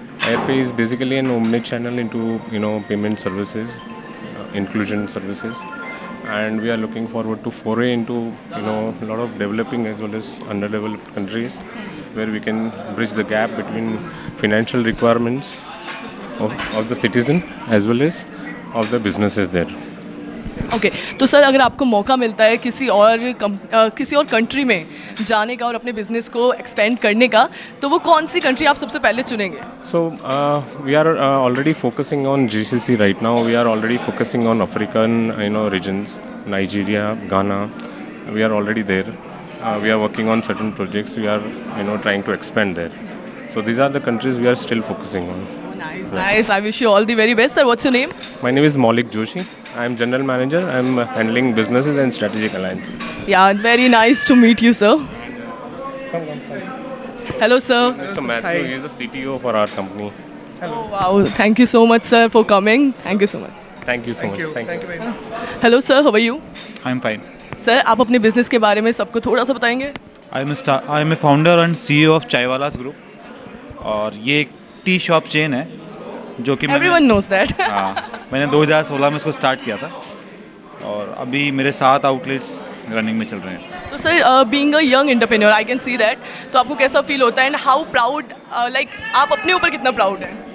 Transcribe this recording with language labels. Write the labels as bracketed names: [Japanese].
[English] AirPay is basically an omni-channel into payment services, inclusion services, and we are looking forward to foray into a lot of developing as well as underdeveloped countries where we can bridge the gap between financial requirements of the citizen as well as of the businesses there. [Hindi] Okay तो sir अगर आपको मौका मिलता है किसी और country में जाने का और अपने बिजनेस को एक्सपेंड करने का, तो वो कौन सी कंट्री आप सबसे पहले चुनेंगे? [English] So we are already focusing on GCC right now. We are already focusing on African regions, Nigeria, Ghana. We are already there. We are working on certain projects. We are trying to expand there. So these are the countries we are still focusing on. Nice, nice. I wish you all the very best. Sir, what's your name? My name is Maulik Joshi. I am general manager. I am handling businesses and strategic alliances. Yeah, very nice to meet you, sir. Hello, sir. Mr. Matthew, he is the CTO for our company. Hello. Oh, wow. Thank you so much, sir, for coming. Thank you so much. Thank you so much. Thank you very much. Hello, sir. How are you? I'm fine. [Hindi] Sir, आप अपने business के बारे में सबको थोड़ा सा बताएंगे? [English] I am a founder and CEO of Chaiwalas Group. [Hindi] और ये एक टी शॉप चेन है जो कि [English] Everyone knows that. [Hindi] मैंने 2016 में इसको स्टार्ट किया था और अभी मेरे 7 आउटलेट्स रनिंग में चल रहे हैं. तो sir [English] being a young entrepreneur I can see that, [Hindi] तो आपको कैसा फील होता है [English] and how proud [Hindi] लाइक आप अपने ऊपर कितना प्राउड हैं?